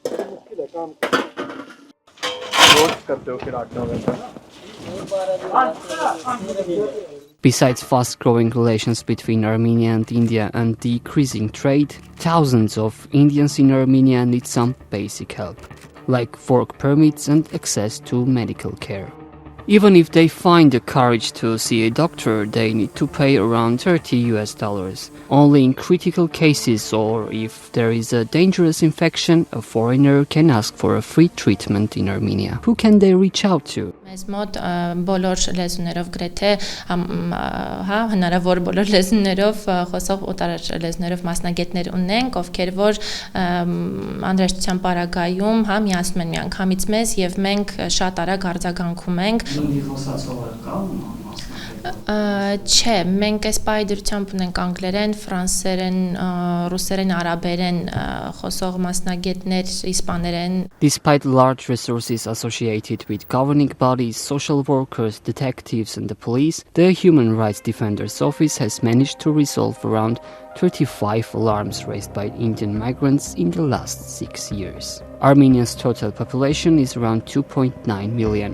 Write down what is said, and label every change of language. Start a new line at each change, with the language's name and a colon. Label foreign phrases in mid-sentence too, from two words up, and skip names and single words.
English: Besides fast-growing relations between Armenia and India and decreasing trade, thousands of Indians in Armenia need some basic help, like work permits and access to medical care. Even if they find the courage to see a doctor, they need to pay around $30. Only in critical cases or if there is a dangerous infection, a foreigner can ask for a free treatment in Armenia. Who can they reach out to?
Armenian: Մեզ մոտ բոլոր լեզուներով գրեթե հնարավոր բոլոր լեզուներով խոսող օտար լեզուներով մասնագետներ ունենք, ովքեր որ անհրաժեշտության պարագայում միացնում են միանգամից մեզ եւ մենք շատ արագ արձագանքում ենք։ Չէ, մենք այս պայդրությամբ ունենք անգլերեն, ֆրանսերեն, ռուսերեն, արաբերեն խոսող մասնագետներ, իսպաներեն։
English: Despite large resources associated with governing bodies, social workers, detectives and the police, the Human Rights Defender's Office has managed to resolve around 35 alarms raised by Indian migrants in the last 6 years. Armenia's total population is around 2.9 million.